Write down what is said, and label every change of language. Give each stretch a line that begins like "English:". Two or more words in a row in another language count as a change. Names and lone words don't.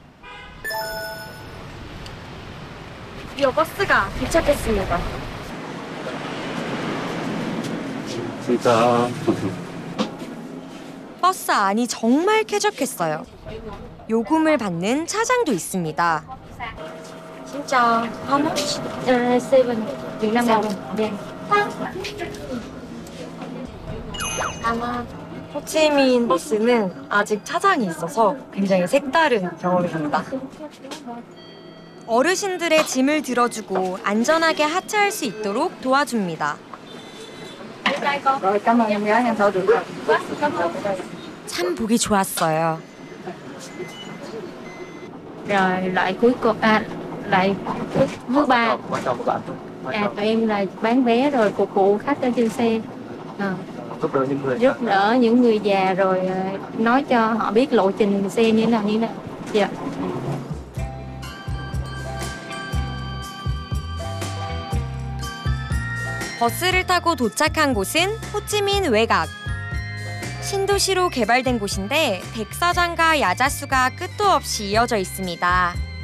Korean: 드디어 버스가 도착했습니다. 진짜. 버스 안이 정말 쾌적했어요. 요금을 받는 차장도 있습니다.
English: 진짜 how much? 7 Việt Nam đồng.
Korean: 아마 호치민 버스는 아직 차장이 있어서 굉장히 색다른 경험입니다. 어르신들의 짐을 들어주고 안전하게 하차할 수 있도록 도와줍니다. 참 보기 좋았어요.
Vietnamese: Rồi loại cuối cùng loại thứ ba tụi em là bán vé rồi phục vụ khách ở trên xe, giúp đỡ những người già rồi nói cho họ biết lộ trình xe như thế nào như thế nào. Dạ.
Korean: 버스를 타고 도착한 곳은 호찌민 외곽. 신도시로 개발된 곳인데 백사장과 야자수가 끝도 없이 이어져 있습니다.